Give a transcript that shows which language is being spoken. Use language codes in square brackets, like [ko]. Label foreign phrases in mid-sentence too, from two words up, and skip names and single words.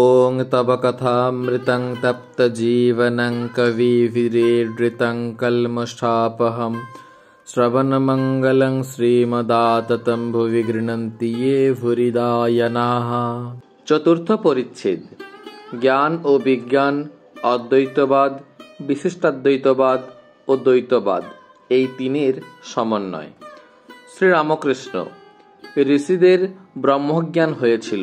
[sa] ॐ तव कथामृतं तप्तजीवनं कविभिरीडृतं कल्मषापहं श्रवणमङ्गलं श्रीमदाततं भुवि गृह्णन्ति ये भूरिदा जनाः। [bn] চতুর্থ পরিচ্ছেদ জ্ঞান ও বিজ্ঞান, অদ্বৈতবাদ, বিশিষ্টাদ্বৈতবাদ ও দ্বৈতবাদ, এই তিনের সমন্বয়। শ্রীরামকৃষ্ণ, ঋষিদের ব্রহ্মজ্ঞান হয়েছিল।